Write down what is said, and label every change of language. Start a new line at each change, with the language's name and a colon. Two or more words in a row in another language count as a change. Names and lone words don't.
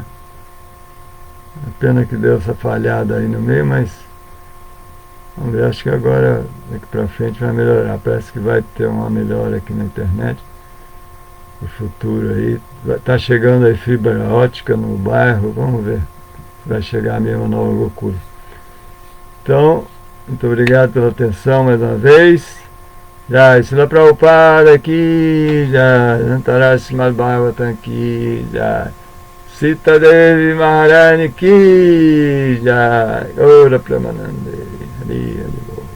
Portuguese: É pena que deu essa falhada aí no meio, mas vamos ver, acho que agora daqui pra frente vai melhorar. Parece que vai ter uma melhora aqui na internet no futuro aí. Tá chegando aí fibra ótica no bairro, vamos ver se vai chegar mesmo a Nova Gokula. Então, muito obrigado pela atenção mais uma vez. Jai Srila Prabhupada aqui, Jai Antaraj Srimad Bhagavatam aqui, Jai Sita Devi Maharani ki, Jai Ora Pramanande, Hari Hari.